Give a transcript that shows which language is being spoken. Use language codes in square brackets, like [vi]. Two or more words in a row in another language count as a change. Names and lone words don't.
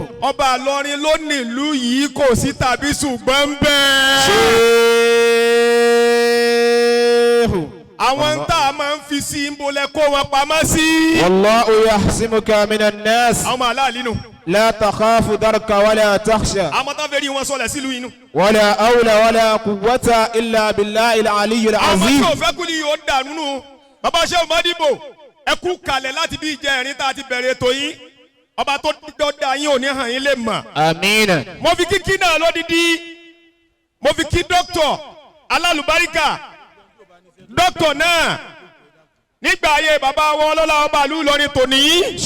[yo] ọba àlọrin ló nílùú yìí kò sí tàbí ṣùgbọ́n bẹ́ẹ̀. Sheikh. àwọn ń tà máa ń fi sí ìbólẹ̀ kó wọn pamọ́ sí. [ar] والله يعصمك من الناس. [yo] àwọn aláàlí nù. [ar] لا تخاف دركا ولا تخشى. [yo] àwọn tó fẹ́ rí wọn sọlẹ̀ sílùú inú. [ar] ولا حول ولا قوة إلا بالله العلي [yo] àwọn [ar] azim. [yo] tí ò fẹ́ kú ni yóò dànù nù. bàbá Sheikh Madibo ẹ kú kalẹ̀ láti bí ìjẹrin tá a ti bẹ̀rẹ̀ ètò yìí. ọba tó dọ́dá yín ò ní hàn yín lè mọ̀. Amina. mo fi kíkí náà lódìdí mo fi kí dókítọ̀ Al-Barkah dókítọ̀ náà nígbà ayé bàbá wọn ọlọ́lá ọba ìlú Ìlọrin tòní.